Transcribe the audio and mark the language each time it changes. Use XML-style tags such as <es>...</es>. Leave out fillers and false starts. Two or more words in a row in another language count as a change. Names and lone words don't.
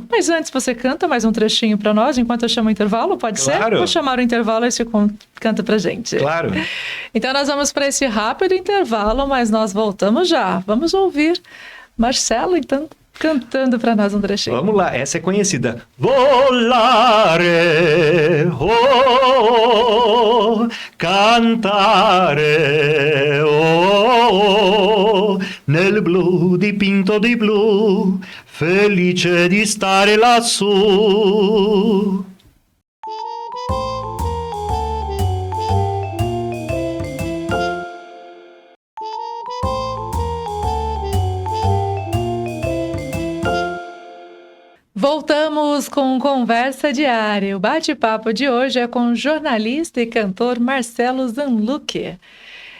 <pt>Mas antes você canta mais um trechinho para nós, enquanto eu chamo o intervalo, pode ser? Vou chamar o intervalo e você canta para gente. Claro. Então nós vamos para esse rápido intervalo, mas nós voltamos já. Vamos ouvir Marcelo, então, cantando para nós um trechinho. Vamos lá, essa é conhecida.</pt> <it>Volare, oh, cantare, oh, nel blu dipinto di blu, felice di stare lassù.</it> <pt>Voltamos com Conversa Diária. O bate-papo de hoje é com o jornalista e cantor Marcelo Zanluque.</pt>